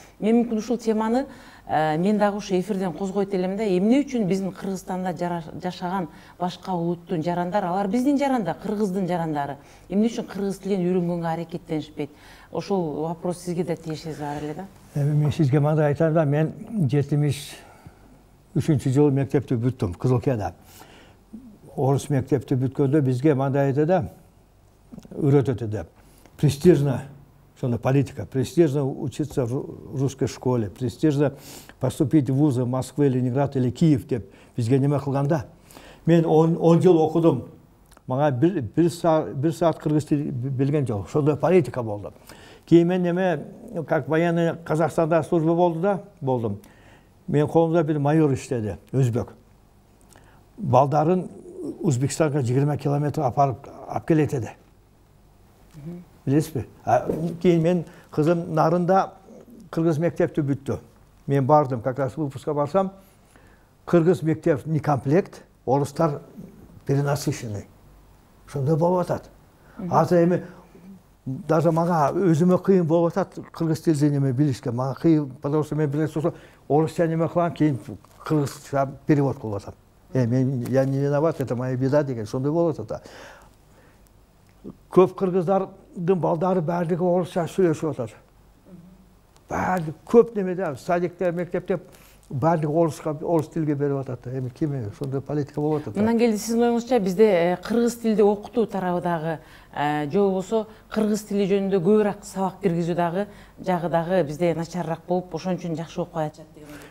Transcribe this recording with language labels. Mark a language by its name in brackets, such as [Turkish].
[Kyrgyz] Мен мүмкүн ушул теманы мен дагы ушу эфирден козгойт элем да, эмне үчүн биздин Кыргызстанда жашаган башка улуттун жарандары, алар биздин жаранда, Кыргыздын жарандары, эмне үчүн кыргыз тилин үйрөнгөнгө аракеттенишпейт? Ошол вопрос сизге да тиешеси бар эле да. Мен сизге мындай айтам да, мен 73-жылы мектепти бүттүм, Кызылкияда. Орус мектепти бүткөндө бизге мындай айтты да, үйрөтөтү да. [Russian] Престижно, [Kyrgyz] шону политика, [Russian] престижно учиться в русской школе, престижно поступить в вузы Москвы, Ленинград или Киев [Kyrgyz] деп бизге неме кылганда. Мен 10 жыл окудум. Мага бир саат кыргыз тили билген жок. Ошондой политика болду. Кийин мен неме, [Russian] как военный [Kyrgyz] Казахстанда служба болду да, болдум. Мен колумда бир майор иштеди, өзбек. Балдарын Өзбекстанга 20 километр алып келет эди. Билесизби? Кийин мен кызым Нарында кыргыз мектепти бүттү. Мен бардым, [Russian] как раз выпуска [Kyrgyz] барсам, кыргыз мектеп [Russian] не комплект, [Kyrgyz] орустар [Russian] перенасыщенный. [Kyrgyz] Ошондой болуп атат. Азыр эми даже мага өзүмө кыйын болуп атат кыргыз тилин неме билишке. Мага кыйын, [Russian] потому что [Kyrgyz] мен билесиз, орусча неме кылам, кийин кыргызча перевод кылып атам. [Russian] Я не виноват, это моя беда [Kyrgyz] деген, сондай болуп атат. Көп кыргыздардын балдары бардыгы орусча сүйлөшүп атат. Бардыгы көп немеде, садикте, мектепте бардыгы орус тилге берип атат. Эми ким сондай политика болуп атат. Мындан келди сиздин оюңузча бизде кыргыз тилди окутуу тарабы дагы же болбосо кыргыз тили жөнүндө көбүрөөк сабак киргизүү дагы жагы дагы бизде начарыраак болуп, ошон үчүн жакшы окуп атышат деген.